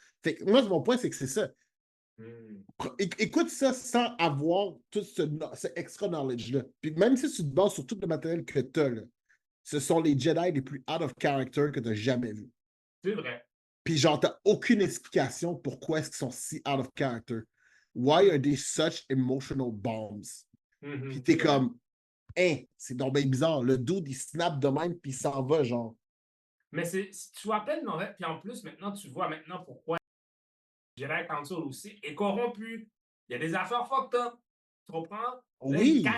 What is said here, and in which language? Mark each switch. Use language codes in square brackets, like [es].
[fr] Fait que moi, mon point, c'est que c'est ça. Écoute ça sans avoir tout ce extra knowledge-là. Puis même si tu te bases sur tout le matériel que tu as, là, ce sont les Jedi les plus out of character que tu as jamais vus. C'est vrai. Puis genre, tu n'as aucune explication pourquoi est-ce qu'ils sont si out of character. [en] Why are they such emotional bombs? [fr] Puis t'es comme, hein, c'est donc bien bizarre. Le dude, il snap de même, puis il s'en va, genre. Mais si tu rappelles, puis en plus, maintenant, tu vois pourquoi Jedi Council aussi est corrompu. Il y a des affaires fucked up. Tu comprends? Là, Oui.